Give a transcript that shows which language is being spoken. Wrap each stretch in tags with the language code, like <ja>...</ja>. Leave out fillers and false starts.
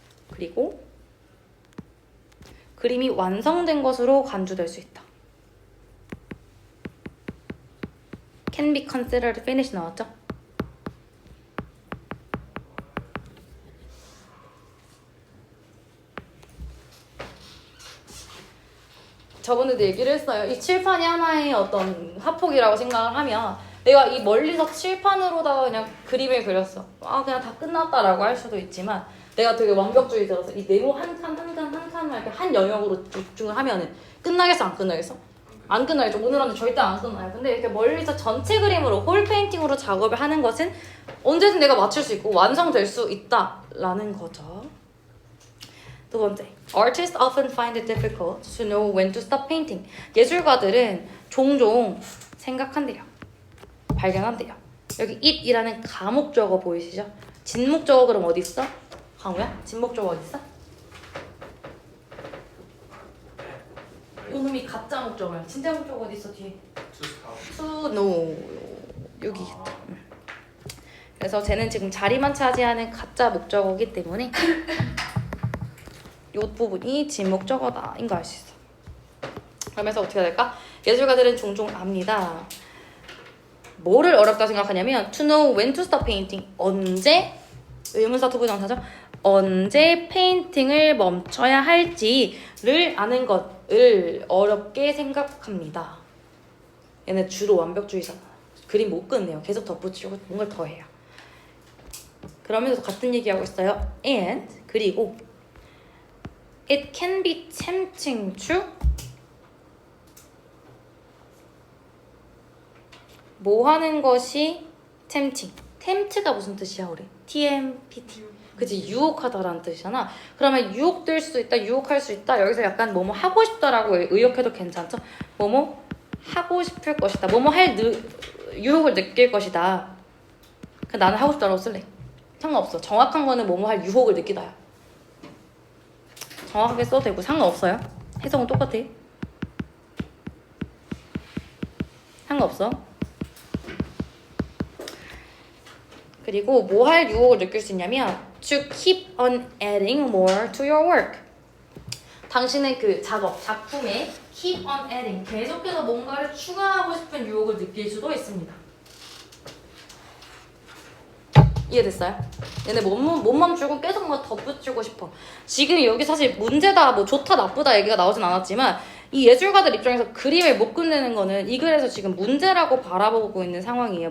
<ko>그리고 그림이 완성된 것으로 간주될 수 있다.</ko> <en>Can be considered finished</en> <ko>나왔죠? 저번에도 얘기를 했어요. 이 칠판이 하나의 어떤 화폭이라고 생각을 하면 내가 이 멀리서 칠판으로다가 그냥 그림을 그렸어. 아 그냥 다 끝났다라고 할 수도 있지만 내가 되게 완벽주의자라서 이 네모 한 칸 한 칸 한 칸을 이렇게 한 영역으로 집중을 하면은 끝나겠어 안 끝나겠어? 안 끝나겠죠. 오늘 안에 절대 안 끝나요. 근데 이렇게 멀리서 전체 그림으로 홀 페인팅으로 작업을 하는 것은 언제든 내가 맞출 수 있고 완성될 수 있다라는 거죠. 두 번째,</ko> <en>artists often find it difficult to know when to stop painting.</en> <ko>예술가들은 종종 생각한대요. 발견한대요. 여기 it이라는 가목적어 보이시죠? 진목적어 그럼 어디 있어? 강우야? 진목적어 어디 있어? 요놈이 가짜 목적어야. 진짜 목적어 어디 있어 뒤에? to know 여기 있다. 그래서 쟤는 지금 자리만 차지하는 가짜 목적어이기 때문에 이 부분이 진목적어다인 거 알 수 있어. 그러면서 어떻게 해야 될까? 예술가들은 종종 압니다. 뭐를 어렵다 생각하냐면</ko> <en>to know when to stop painting.</en> <ko>언제 의문사 투부정사죠. 언제 페인팅을 멈춰야 할지를 아는 것을 어렵게 생각합니다. 얘는 주로 완벽주의잖아. 그림 못 끝내요. 계속 덧붙이고 뭔가를 더 해요. 그러면서 같은 얘기하고 있어요.</ko> <en>And</en> <ko>그리고</ko> <en>it can be tempting to</en> <ko>뭐 하는 것이</ko> <en>tempting.</en> <ko>tempt가 무슨 뜻이야 우리?</ko> <en>TMPT.</en> <ko>그치 유혹하다라는 뜻이잖아. 그러면 유혹될 수 있다, 유혹할 수 있다. 여기서 약간 뭐뭐 하고 싶다라고 의역해도 괜찮죠? 뭐뭐 하고 싶을 것이다. 뭐뭐 할 유혹을 느낄 것이다. 나는 하고 싶다라고 쓸래. 상관없어. 정확한 거는 뭐뭐 할 유혹을 느끼다야. 정확하게 써도 되고 상관없어요. 해석은 똑같아. 상관없어. 그리고 뭐 할 유혹을 느낄 수 있냐면</ko> <en>to keep on adding more to your work.</en> <ko>당신의 그 작품에</ko> <en>keep on adding,</en> <ko>계속해서 뭔가를 추가하고 싶은 유혹을 느낄 수도 있습니다. 이해됐어요? 얘네 못 멈추고 계속 뭐 덧붙이고 싶어. 지금 여기 사실 문제다, 뭐 좋다, 나쁘다 얘기가 나오진 않았지만 이 예술가들 입장에서 그림을 못 끝내는 거는 이 글에서 지금 문제라고 바라보고 있는 상황이에요.</ko>